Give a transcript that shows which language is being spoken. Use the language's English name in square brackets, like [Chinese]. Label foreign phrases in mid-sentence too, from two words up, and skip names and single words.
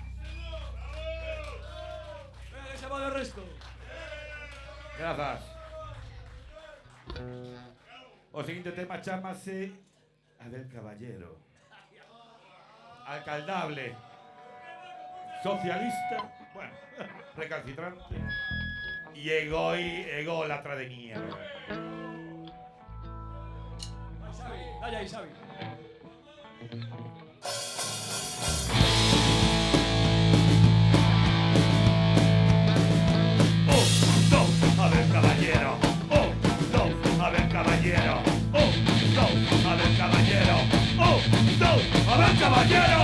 [Spanish] Venga, se va el resto. [Galician] Grazas. O seguinte tema chámase Abel Caballero. Alcaldable. Socialista. [Spanish] Bueno, recalcitrante. Y ególatra de mierda. Dale ahí, Xavi. A ver caballero, a ver caballero, a ver caballero, a ver caballero.